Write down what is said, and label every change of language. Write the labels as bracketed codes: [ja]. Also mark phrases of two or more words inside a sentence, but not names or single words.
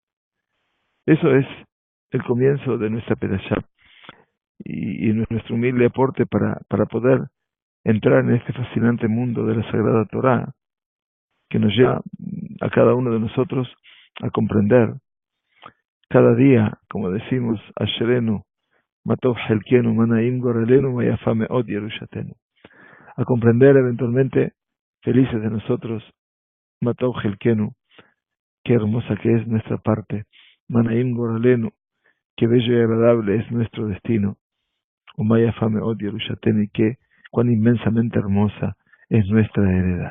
[es] Eso es el comienzo de nuestra Perashá y nuestro humilde aporte para poder entrar en este fascinante mundo de la Sagrada Torá, que nos lleva a cada uno de nosotros a comprender cada día, como decimos, [he] אשרינו, מה טוב חלקנו, מה נעים גורלנו, מה יפה מאד ירושתנו. [es] A comprender eventualmente, felices de nosotros, [he] מה טוב חלקנו, [es] qué hermosa que es nuestra parte, [he] מה נעים גורלנו, [es] qué bello y agradable es nuestro destino, [he] ומה יפה מאד ירושתנו, [es] y qué cuán inmensamente hermosa es nuestra heredad.